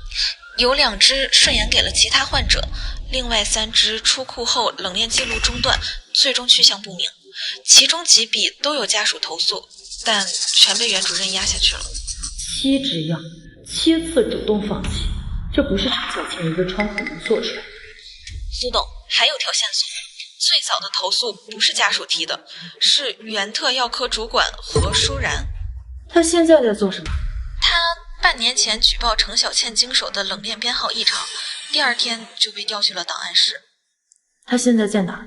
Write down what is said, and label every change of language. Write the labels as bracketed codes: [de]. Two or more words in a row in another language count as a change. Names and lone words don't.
[zh] 有2支順延給了其他患者，另外3支出庫後冷鏈記錄中斷，最終去向不明。其中幾筆都有家屬投訴，但全被袁主任壓下去了。 7支藥，7次主動放棄，這不是程小倩一個窗口能做出來的。蘇董，還有條線索。最早的投訴不是家屬提的，是原特藥科主管何舒然。他現在在做什麼？他半年前舉報程小倩經手的冷鏈編號異常， 第二天就被調去了檔案室。他現在在哪兒？